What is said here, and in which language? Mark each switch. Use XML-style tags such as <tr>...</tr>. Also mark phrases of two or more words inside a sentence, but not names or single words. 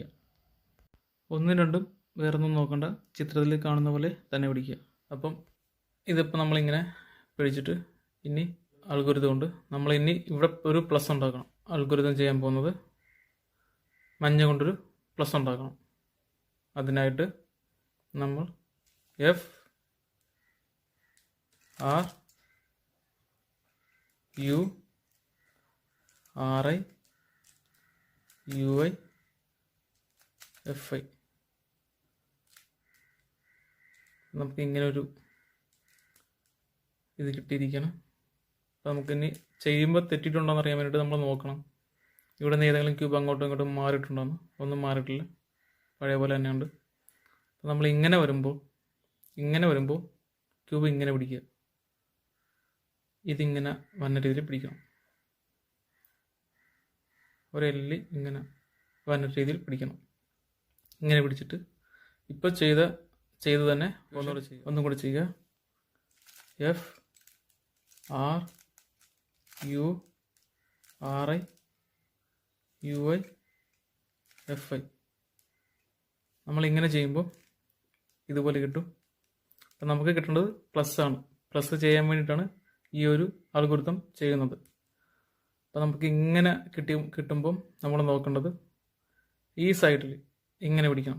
<ml>ഒന്നും രണ്ടും വേറൊന്നും നോക്കണ്ട, ചിത്രത്തിൽ കാണുന്ന പോലെ തന്നെ പിടിക്കുക. അപ്പം ഇതിപ്പോൾ നമ്മളിങ്ങനെ പിടിച്ചിട്ട് ഇനി അൽഗോരിതം കൊണ്ട് നമ്മൾ ഇനി ഇവിടെ ഒരു പ്ലസ് ഉണ്ടാക്കണം. അൽഗോരിതം ചെയ്യാൻ പോകുന്നത് മഞ്ഞ കൊണ്ടൊരു പ്ലസ് ഉണ്ടാക്കണം. അതിനായിട്ട് നമ്മൾ</ml> <en>F R U R I U I F I</en> <ml>നമുക്ക് ഇങ്ങനെ ഒരു ഇത് കിട്ടിയിരിക്കണം. അപ്പോൾ നമുക്കിനി ചെയ്യുമ്പോൾ തെറ്റിയിട്ടുണ്ടോ എന്ന് അറിയാൻ വേണ്ടിയിട്ട് നമ്മൾ നോക്കണം. ഇവിടെ നിന്ന് ഏതെങ്കിലും ക്യൂബ് അങ്ങോട്ടും ഇങ്ങോട്ടും മാറിയിട്ടുണ്ടോയെന്ന്. ഒന്നും മാറിയിട്ടില്ല, പഴയ പോലെ തന്നെയുണ്ട്. അപ്പോൾ നമ്മൾ ഇങ്ങനെ വരുമ്പോൾ ക്യൂബ് ഇങ്ങനെ പിടിക്കുക. ഇതിങ്ങനെ വന്ന രീതിയിൽ പിടിക്കണം. ഒരു എല്ലിൽ ഇങ്ങനെ വന്ന രീതിയിൽ പിടിക്കണം. ഇങ്ങനെ പിടിച്ചിട്ട് ഇപ്പോൾ ചെയ്ത് തന്നെ ഒന്നും കൂടെ ചെയ്യുക.</ml> <en>F R U R I U I F I</en> <ml>നമ്മളിങ്ങനെ ചെയ്യുമ്പോൾ ഇതുപോലെ കിട്ടും. അപ്പം നമുക്ക് കിട്ടേണ്ടത് പ്ലസ് ആണ്. പ്ലസ് ചെയ്യാൻ വേണ്ടിയിട്ടാണ് ഈ ഒരു അൽഗോരിതം ചെയ്യുന്നത്. അപ്പം നമുക്ക് ഇങ്ങനെ കിട്ടുമ്പം നമ്മൾ നോക്കേണ്ടത് ഈ സൈഡിൽ ഇങ്ങനെ പിടിക്കണം.</ml>